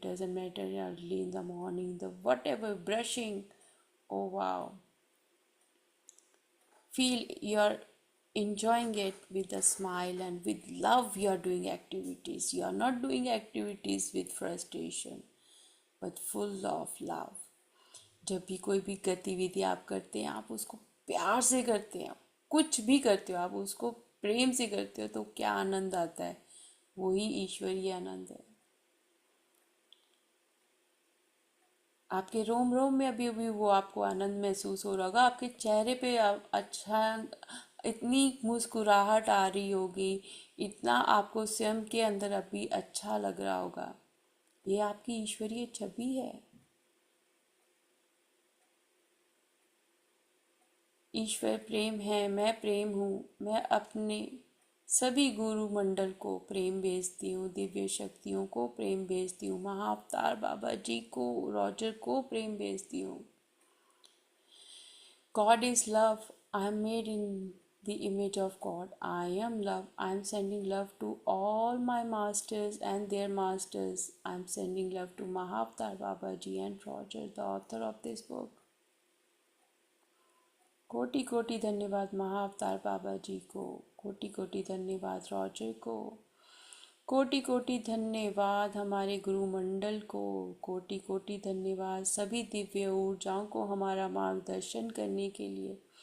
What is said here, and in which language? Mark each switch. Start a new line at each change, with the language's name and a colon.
English: Doesn't matter early in the morning, the whatever brushing. Oh wow. Feel you're enjoying it with a smile and with love you are doing activities. You are not doing activities with frustration, but full of love.
Hindi: जब भी कोई भी गतिविधि आप करते हैं आप उसको प्यार से करते हैं, कुछ भी करते हो आप उसको प्रेम से करते हो तो क्या आनंद आता है, वही ईश्वरीय आनंद है। आपके रोम रोम में अभी अभी वो आपको आनंद महसूस हो रहा होगा, आपके चेहरे पे अच्छा इतनी मुस्कुराहट आ रही होगी, इतना आपको स्वयं के अंदर अभी अच्छा लग रहा होगा। ये आपकी ईश्वरीय छवि है। ईश्वर प्रेम है, मैं प्रेम हूँ। मैं अपने सभी गुरु मंडल को प्रेम भेजती हूँ, दिव्य शक्तियों को प्रेम भेजती हूँ, महाअवतार बाबा जी को, रॉजर को प्रेम भेजती हूँ।
English: God is love. I am made in the image of God. I am love. I am sending love to all my masters and their masters. I am sending love to Mahavatar Babaji and Roger, the author of this book.
Hindi: कोटि कोटि धन्यवाद महाअवतार बाबा जी को, कोटि कोटि धन्यवाद Roger को, कोटि कोटि धन्यवाद हमारे गुरु मंडल को, कोटि कोटि धन्यवाद सभी दिव्य ऊर्जाओं को हमारा मार्गदर्शन करने के लिए,